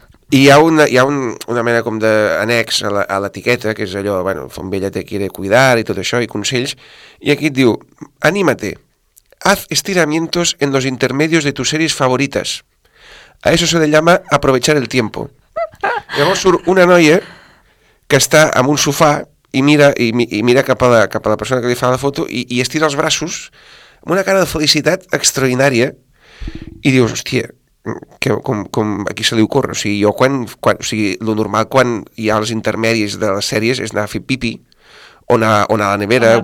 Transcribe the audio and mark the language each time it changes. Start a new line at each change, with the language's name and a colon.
Catalan: I hi ha una mena com d'annex a l'etiqueta, que és allò, bueno, Fontvella
Spanish: te quiere cuidar
Catalan: i tot això, i consells, i aquí et diu,
Spanish: anímate, haz estiramientos en los intermedios de tus series favoritas. A eso se le llama aprovechar el tiempo.
Catalan: Llavors surt una noia que està en un sofà i mira cap a la persona que li fa la foto i estira els braços amb una cara de felicitat extraordinària i dius, hòstia, que com a qui se li ocorre? O sigui, jo quan, o sigui, lo normal quan hi ha els intermedis de les sèries és anar a fer pipi on a la nevera,